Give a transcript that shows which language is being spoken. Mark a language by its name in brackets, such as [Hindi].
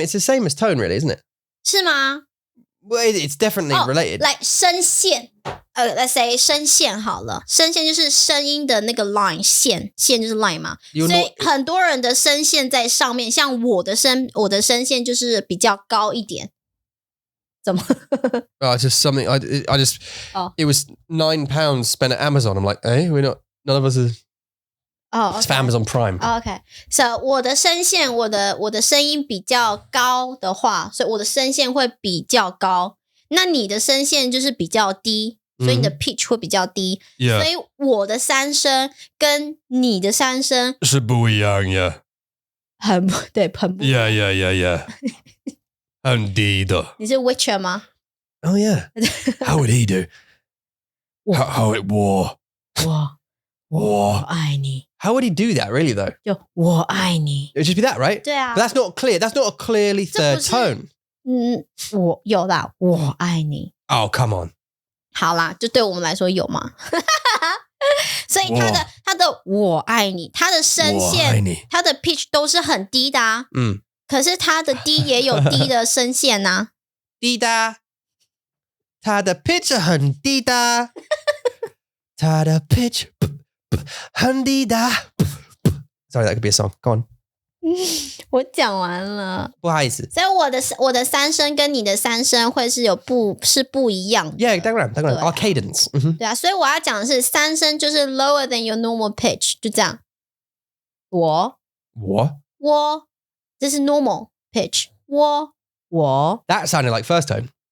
[English] It's the same as tone, really, isn't it? [Chinese] 是吗 [English] Well, it's definitely related. [Chinese] Like 声线let's say 声线好了，声线就是声音的那个 line 线就是 line 嘛，所以很多人的声线在上面，像我的声线就是比较高一点。怎么 [English] just something. I just. It was £9 spent at Amazon. I'm like, hey, we're not. None of us are. It's for Amazon Prime. Okay. [Chinese] So 我的声线，我的声音比较高的话，所以我的声线会比较高。那你的声线就是比较低，所以你的 pitch 会比较低。 [English] Yeah. [Chinese] 所以我的三声跟你的三声是不一样呀。很不一样。 Yeah. 很低的。你是 Witcher 吗 [English] Oh yeah. How would he do? How it war? [Chinese] 我爱你。 [English] How would he do that, really, though? [Chinese] 就我爱你。 [English] It would just be that, right? [Chinese] 对啊。 [English] But that's not clear. That's not a clearly third tone. [Chinese] 我有啦，我爱你。 [English] Oh, come on. [Chinese] 好啦，就对我们来说有嘛。所以他的我爱你，他的声线，他的 pitch 都是很低的啊。可是他的低也有低的声线啊。低的。他的 pitch 很低的。他的 pitch 很低的。 [English] Sorry, that could be a song. Go on. [Chinese] 我讲完了，不好意思。所以我的三声跟你的三声会是不一样的。 [English] Yeah, [Chinese] 当然 [English] Our cadence. [Chinese] 对啊，所以我要讲的是三声就是 [English] lower than your normal pitch， [Chinese] 就这样。我，这是 normal pitch。我。 [English] That sounded like first tone.